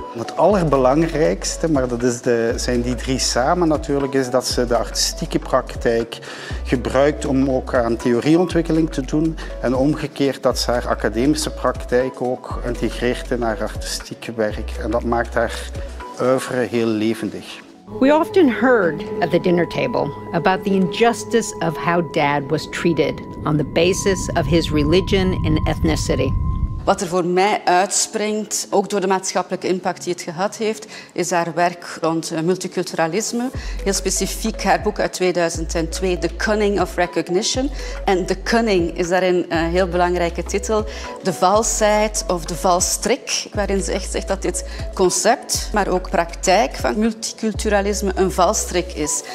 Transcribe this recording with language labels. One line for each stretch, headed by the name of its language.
Dutch: Het allerbelangrijkste, maar dat zijn die 3 samen natuurlijk, is dat ze de artistieke praktijk gebruikt om ook aan theorieontwikkeling te doen en omgekeerd dat ze haar academische praktijk ook integreert in haar artistieke werk. En dat maakt haar oeuvre heel levendig.
English: We often heard at the dinner table about the injustice of how Dad was treated on the basis of his religion and ethnicity.
Dutch: Wat er voor mij uitspringt, ook door de maatschappelijke impact die het gehad heeft, is haar werk rond multiculturalisme. Heel specifiek haar boek uit 2002, The Cunning of Recognition. En The Cunning is daarin een heel belangrijke titel. De valsheid of de valstrik, waarin ze echt zegt dat dit concept, maar ook praktijk van multiculturalisme een valstrik is.